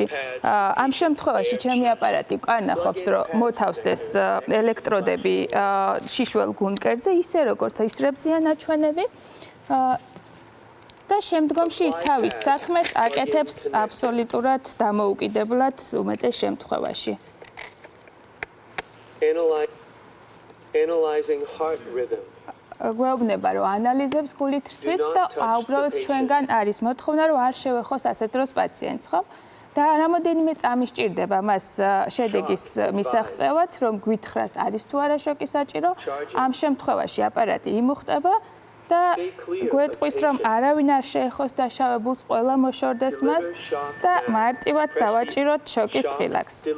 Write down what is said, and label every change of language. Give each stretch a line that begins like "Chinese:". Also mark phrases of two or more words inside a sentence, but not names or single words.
Georgian: ამ შემთხვევაში ჩემი აპარატი კარნახობს, რომ მოთავსდეს ელექტროდები შიშველ გუნდკერძზე, ისე როგორც ისრებზეა ნაჩვენები. და შემდგომში ის თავის საქმეს აკეთებს აბსოლუტურად დამოუკიდებლად უმეტეს შემთხვევაში.
English: Analyzing heart rhythm.
Georgian: გვეუბნება, რომ ანალიზებს გულით რწრითს და უბრალოდ ჩვენგან არის მოთხოვნა, რომ არ შევეხოს ასეთ დროს პაციენტს, ხო? და რამოდენიმე წამი სჭირდება მას შედეგის მისაღწევად, რომ გვითხრას არის თუ არა შოკი საჭირო. ამ შემთხვევაში აპარატი იმუხტება და გვეტყვის, რომ არავინ არ შეეხოს დაშავებულს, ყველა მოშორდეს მას და მარტივად დავაჭიროთ შოკის ღილაკს.